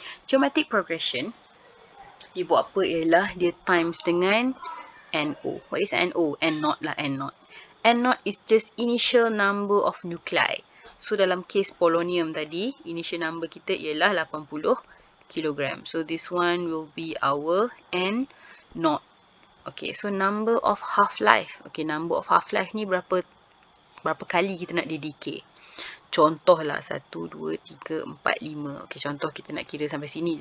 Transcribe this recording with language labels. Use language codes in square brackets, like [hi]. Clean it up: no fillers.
[ms] Geometric progression, dia buat apa ialah dia times dengan NO. [en] What is NO? N0 lah, N0. N0 is just initial number of nuclei. [ms] So, dalam case polonium tadi, initial number kita ialah 80 kg. [en] So, this one will be our N0. Okay, so number of half-life. Okay, number of half-life [ms] ni berapa Berapa kali kita nak dia decay. Contohlah 1, 2, 3, 4, 5. Okey, contoh kita nak kira sampai sini.